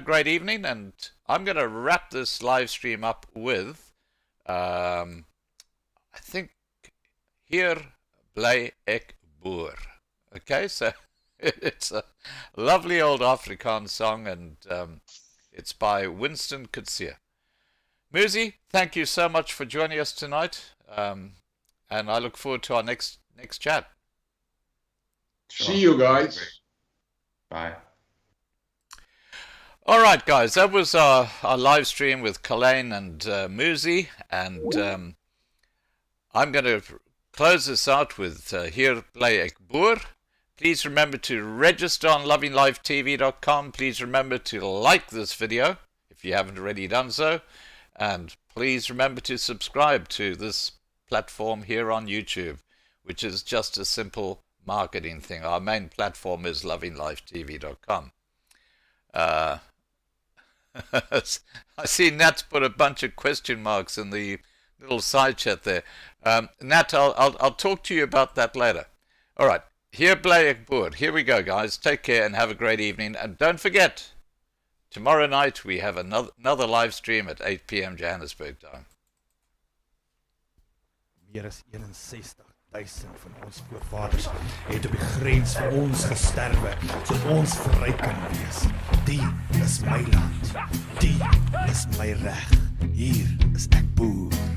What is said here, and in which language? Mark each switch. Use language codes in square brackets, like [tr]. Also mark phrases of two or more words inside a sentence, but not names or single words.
[en] a great evening, and I'm going to wrap this live stream up with I think Hier bly ek boer. Okay, so it's a lovely old Afrikaans song, and it's by Winston Coetzee. Muzi, thank you so much for joining us tonight, and I look forward to our next chat. Sure. See you guys. Bye. All right, guys, that was our live stream with Colyn and Muzi, and I'm going to close this out with Hier bly ek boer. Please remember to register on lovinglivetv.com. Please remember to like this video if you haven't already done so. And please remember to subscribe to this platform here on YouTube, which is just a simple marketing thing. Our main platform is lovinglivetv.com. I see Nat's put a bunch of question marks in the little side chat there. Nat, I'll talk to you about that later. All right. Hier bly ek boer. Here we go, guys. Take care and have a great evening. And don't forget, tomorrow night we have another live stream at 8 p.m. Johannesburg time. [af] Meer as 61,000 van ons voorvaders het op die grens van ons gesterwe, sodat ons vry kan wees. Die is my land. Die is my reg. Hier is ek boer.